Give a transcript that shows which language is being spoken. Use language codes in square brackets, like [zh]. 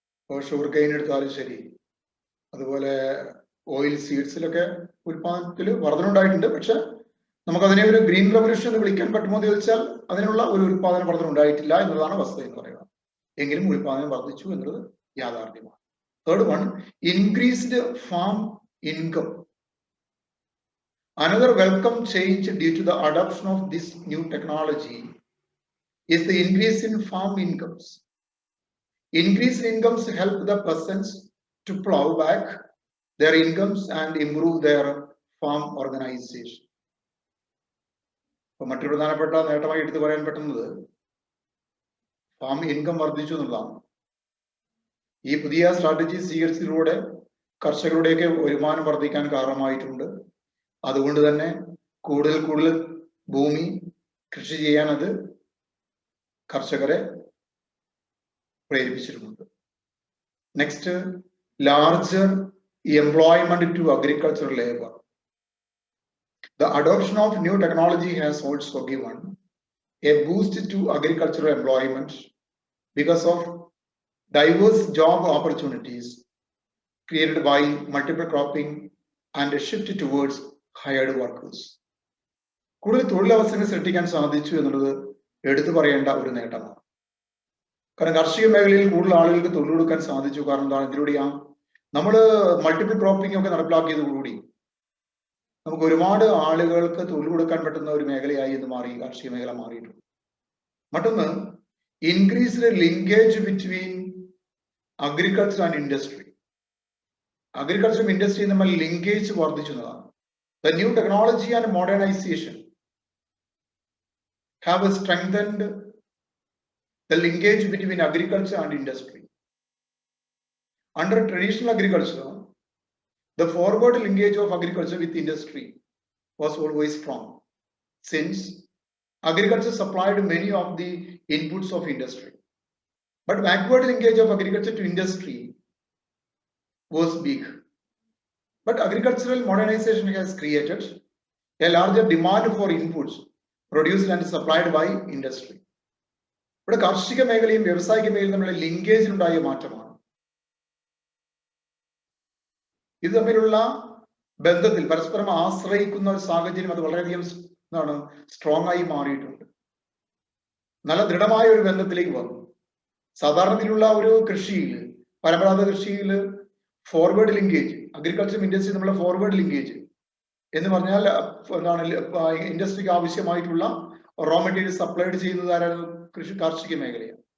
[ml] Sugar cane എടുത്താലും ശരി, അതുപോലെ ഓയിൽ സീഡ്സിലൊക്കെ ഉൽപാദനത്തിൽ വർധന ഉണ്ടായിട്ടുണ്ട്. പക്ഷെ നമുക്കതിനെ ഒരു ഗ്രീൻ റവല്യൂഷൻ എന്ന് വിളിക്കാൻ പറ്റുമോ എന്ന് ചോദിച്ചാൽ അതിനുള്ള ഒരു ഉൽപാദന വർധന ഉണ്ടായിട്ടില്ല എന്നുള്ളതാണ് വസ്തുത എന്ന് പറയുക. എങ്കിലും ഉൽപാദനം വർദ്ധിച്ചു എന്നുള്ളത് യാഥാർത്ഥ്യമാണ്. [en] Third one, increased farm income. Another welcome change due to the adoption of this new technology is the increase in farm incomes. Increased incomes help the peasants to plow back their incomes and improve their farm organization. [ml] മറ്റൊരു പ്രധാനപ്പെട്ട നേട്ടമായി എടുത്തു പറയാൻ പറ്റുന്നത് farm income വർദ്ധിച്ചു എന്നുള്ളതാണ്. ഈ പുതിയ സ്ട്രാറ്റജി സ്വീകരിച്ചതിലൂടെ കർഷകരുടെയൊക്കെ വരുമാനം വർദ്ധിക്കാൻ കാരണമായിട്ടുണ്ട്. അതുകൊണ്ട് തന്നെ കൂടുതൽ ഭൂമി കൃഷി ചെയ്യാൻ അത് കർഷകരെ പ്രേരിപ്പിച്ചിട്ടുണ്ട്. [en] Next, larger employment to agricultural labour. The adoption of new technology has also given a boost to agricultural employment because of diverse job opportunities created by multiple cropping and a shift towards hired workers. [ml] കൂടുതൽ തൊഴിലവസരങ്ങൾ സൃഷ്ടിക്കാൻ സാധിച്ചു എന്നുള്ളത് എടുത്തു പറയേണ്ട ഒരു നേട്ടമാണ്. കാരണം കാർഷിക മേഖലയിൽ കൂടുതൽ ആളുകൾക്ക് തൊഴിൽ കൊടുക്കാൻ സാധിച്ചു. കാരണം എന്താണ്, ഇതിലൂടെയാ നമ്മൾ മൾട്ടിപ്പിൾ ക്രോപ്പിംഗ് ഒക്കെ നടപ്പിലാക്കിയതോടുകൂടി നമുക്ക് ഒരുപാട് ആളുകൾക്ക് തൊഴിൽ കൊടുക്കാൻ പറ്റുന്ന ഒരു മേഖലയായി ഇത് മാറി, കാർഷിക മേഖല മാറിയിട്ടുണ്ട്. മറ്റൊന്ന്, [en] Increased linkage between agriculture and industry. [ml] അഗ്രികൾച്ചറും ഇൻഡസ്ട്രിയും തമ്മിൽ linkage വർദ്ധിച്ചതാണ്. [en] The new technology and modernization have strengthened the linkage between agriculture and industry. Under traditional agriculture, the forward linkage of agriculture with industry was always strong, since agriculture supplied many of the inputs of industry. But backward linkage of agriculture to industry was big. But agricultural modernization has created a larger demand for inputs produced and supplied by industry. [ml] ഇവിടെ കാർഷിക മേഖലയും വ്യവസായിക മേഖലയും തമ്മിലുള്ള ലിങ്കേജിലുണ്ടായ മാറ്റമാണ്. ഇത് തമ്മിലുള്ള ബന്ധത്തിൽ പരസ്പരം ആശ്രയിക്കുന്ന ഒരു സാഹചര്യം അത് വളരെയധികം സ്ട്രോങ് ആയി മാറിയിട്ടുണ്ട്. നല്ല ദൃഢമായ ഒരു ബന്ധത്തിലേക്ക് വന്നു. സാധാരണത്തിലുള്ള ഒരു കൃഷിയിൽ, പരമ്പരാഗത കൃഷിയിൽ ഫോർവേഡ് ലിങ്കേജ്, അഗ്രികൾച്ചർ ഇൻഡസ്ട്രി തമ്മിലുള്ള ഫോർവേഡ് ലിങ്കേജ് എന്ന് പറഞ്ഞാൽ എന്താണ്, ഇൻഡസ്ട്രിക്ക് ആവശ്യമായിട്ടുള്ള റോ മെറ്റീരിയൽ സപ്ലൈഡ് ചെയ്യുന്നത് ആരാണ്? കാർഷിക മേഖലയാണ്.